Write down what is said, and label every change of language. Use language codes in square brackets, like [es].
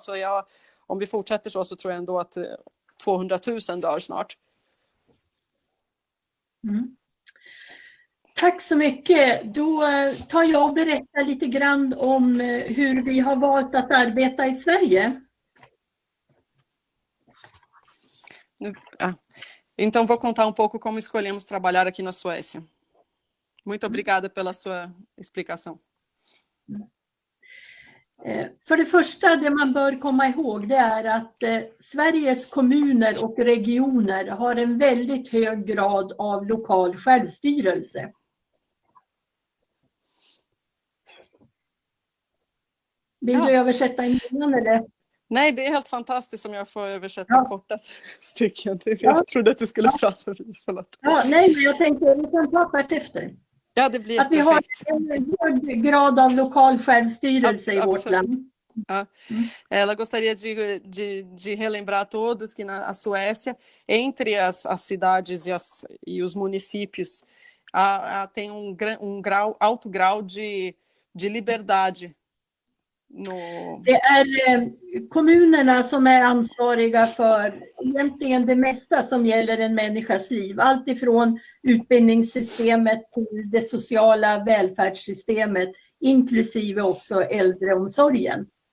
[sv] Så om vi fortsätter så tror jag ändå att 200 000 dör snart. Mm. Tack så mycket. Då tar jag och berättar lite grann om hur vi har valt att arbeta i Sverige. [pt] Então vou contar pouco como escolhemos trabalhar aqui na Suécia. Muito obrigada pela sua explicação. [sv] För det första, det man bör komma ihåg, det är att Sveriges kommuner och regioner har en väldigt hög grad av lokal självstyrelse. Vill du översätta innan eller? Nej, det är helt fantastiskt om jag får översätta korta stycken. Jag trodde att du skulle prata vidare. Förlåt. Ja, nej, men jag tänkte vi kan ta part efter. Ja, det blir att vi perfekt. har en hög grad av lokal självstyrelse i vårt land. Ja. [pt] Ela gostaria de relembrar a todos que a Suécia, entre as cidades e os municípios, tem alto grau de liberdade. [sv] Det är kommunerna som är ansvariga för egentligen det mesta som gäller en människas liv. Allt ifrån utbildningssystemet till det sociala välfärdssystemet, inklusive också äldreomsorgen.